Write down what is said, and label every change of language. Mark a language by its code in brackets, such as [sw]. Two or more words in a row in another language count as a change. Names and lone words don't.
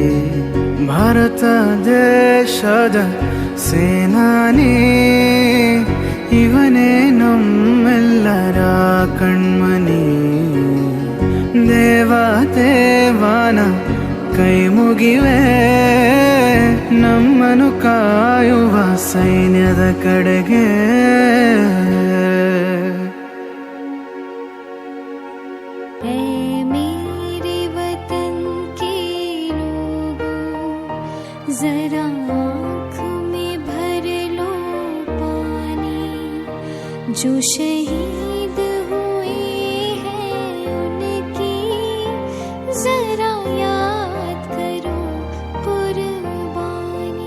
[kn] ಭಾರತ ದೇಶದ ಸೇನಾನಿ ಇವನೇ ನಮ್ಮೆಲ್ಲರ ಕಣ್ಮನಿ. ದೇವ ದೇವಾನ ಕೈ ಹೋಗಿವೆ ನಮ್ಮನು ಕಾಯುವ ಸೈನ್ಯದ ಕಡೆಗೆ. [hi] जरा आँख में भर लो पानी, जो शहीद हुए हैं उनकी जरा याद करो कुर्बानी.